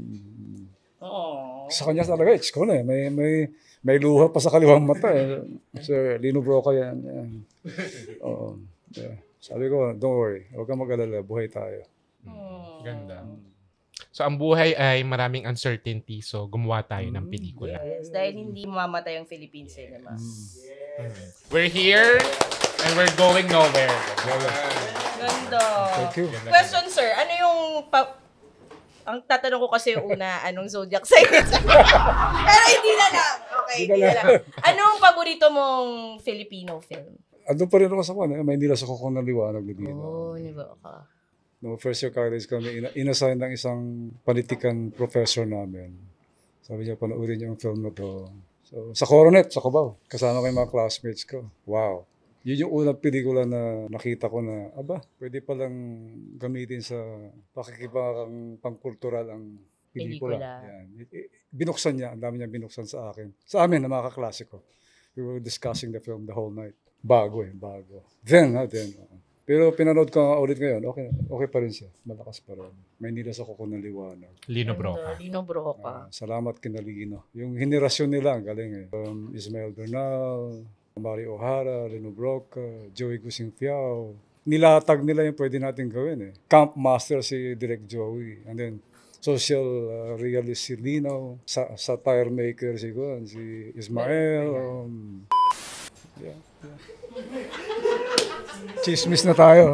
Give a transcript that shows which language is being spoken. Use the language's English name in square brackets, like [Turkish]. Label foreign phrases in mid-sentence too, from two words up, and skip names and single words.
[Filipino] Sa kanya talaga, it's ko na eh. May luha pa sa kaliwang mata eh. Sir, Lino Broca yan. Oo. Yeah. Sabi ko, [English] don't worry. [Filipino] Huwag kang mag-alala. Buhay tayo. Ganda. So, ang buhay ay maraming uncertainty. So, gumawa tayo ng pelikula. Yes, dahil hindi mamamatay ang [English] Philippine cinema. We're here and we're going nowhere. [Filipino] Ganda. [English] Thank you. [Filipino] Question, sir. Ano yung... ang tatanong ko kasi yung una, anong zodiac sign? Pero hindi na lang. Okay, hindi na lang. Anong paborito mong Filipino film? Ando pa rin ako sa Maynila sa Kokong ng Liwanag ni Dino. Oh, di ba ka? No, [English] first year college [Filipino] kami, inassign ng isang politikan professor namin. Sabi niya, panoorin niyo ang film na to. So, sa Coronet, sa Cubao, kasama ko yung mga classmates ko. Wow. Yun yung unang pelikula na nakita ko na, pwede palang gamitin sa pakikipang pangkultural ang pelikula. Yan. Binuksan niya, ang dami niya binuksan sa akin. Sa amin, na mga kaklase ko. [English] We were discussing the film the whole night. [Filipino] Bago. Then. Pero pinanood ko ulit ngayon, okay pa rin siya. Malakas pa rin. Maynila sa Kokong ng Liwanag. Lino Broca. Lino Broca. Salamat kina Lino. Yung henerasyon nila, ang galing eh. Ismael Bernal, Mario O'Hara, Lino Broca, Joey Gusing Fiao. Nilatag nila yung pwede natin gawin eh. [English] Camp Master [Filipino] si Direk Joey. [English] And then, social realist si Lino. Satire maker si Ismael. [Filipino] Yeah. Chismis na tayo.